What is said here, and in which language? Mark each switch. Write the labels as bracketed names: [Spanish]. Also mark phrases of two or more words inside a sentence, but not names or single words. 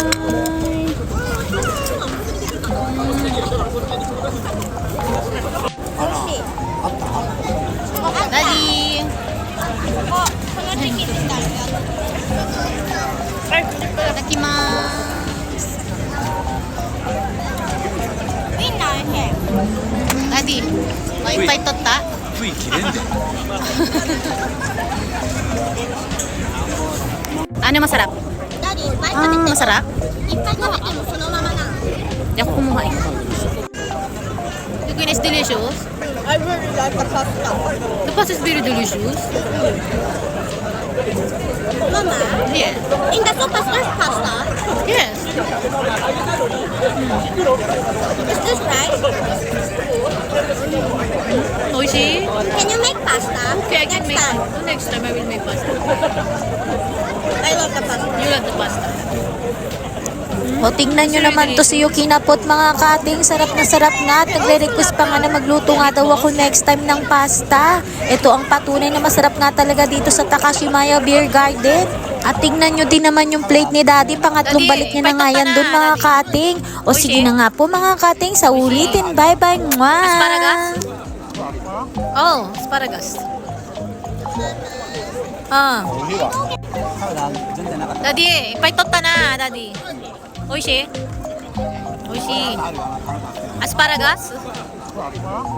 [Japanese] ダディー。いただきます。ダディー、いっぱい取った？つい切れんで。 [Filipino] Ano masarap? Masarap? Hindi ako kumuha eh. [English] The green is delicious. I really like the pasta. The pasta is very delicious. Mama, Yeah. in the soup there's pasta. Yes. Is this right? [Japanese] 美味しい? [English] Can you make pasta? Okay, I can Next make time. Next time I will make pasta. I love the pasta. You love the pasta. [Filipino] O tingnan nyo naman to si Yuki na pot mga kating, sarap na sarap nga. At nagre-request pa nga na magluto nga daw ako [English] next time [Filipino] ng pasta. Ito ang patunay na masarap nga talaga dito sa Takashimaya Beer Garden. At tingnan nyo din naman yung plate ni Daddy, pangatlong Daddy, balik niya na nga yan dun mga kating. O sige na nga po mga kating, sa ulitin, bye bye. Mwah! [English] Asparagus? Oh, asparagus. Ah. [Japanese] 全然なかった。ダディ、いっぱい取ったな、ダディ。美味しい？美味しい。アスパラガス？